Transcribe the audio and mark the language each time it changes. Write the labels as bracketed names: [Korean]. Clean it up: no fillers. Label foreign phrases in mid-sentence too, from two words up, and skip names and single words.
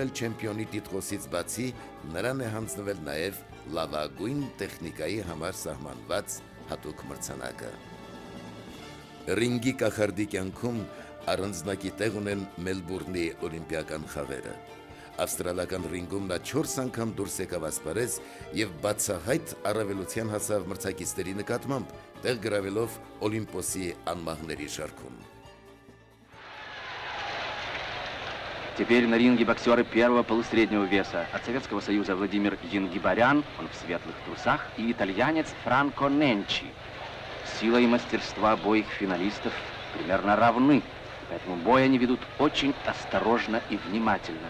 [Armenian] էլ չեմպիոնի տիտղոսից բացի նրան է հանձնվել նաեւ լավագույն տեխնիկայի համար սահմանված հատուկ մրցանակը։ Ռինգի կախարդի կյանքում առանձնակի տեղ ունեն Մելբուրնի օլիմպիական խաղերը։ Ավստրալական ռինգում նա 4 անգամ դուրս եկավ ասպարեզ եւ բացահայտ առավելության հասավ մրցակիցների նկատմամբ, տեղ գրավելով Օլիմպոսի անմահների շարքում։ [Russian] Теперь на ринге боксеры первого полусреднего веса. От Советского Союза Владимир Енгибарян, он в светлых трусах, и итальянец Франко Ненчи. Сила и мастерство обоих финалистов примерно равны, поэтому бой они ведут очень осторожно и внимательно.